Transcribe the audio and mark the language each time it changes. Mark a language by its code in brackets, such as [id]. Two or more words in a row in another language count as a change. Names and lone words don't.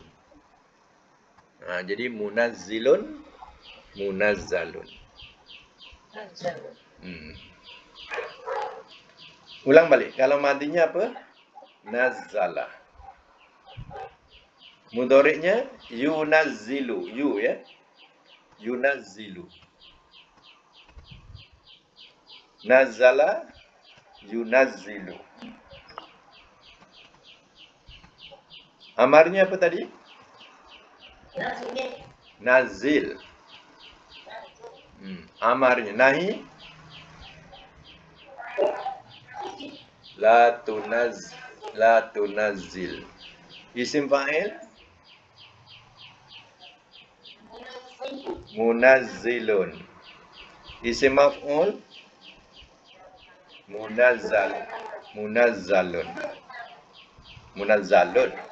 [ar] Jadi munazzilun, munazzalun. [ms] Ulang balik. Kalau madinya apa? Nazzala. Mudhari'nya yunazzilu. Yu ya. [ar] Yunazzilu. Nazala, yunazzilu. [ms] Amarnya apa tadi? Nazil. Amarnya nahi. [ar] La tunazzil. [ms] Isim fa'il [ar] munazzilun. Isim maf'ul munazzal. Munazzalun. Munazzalun.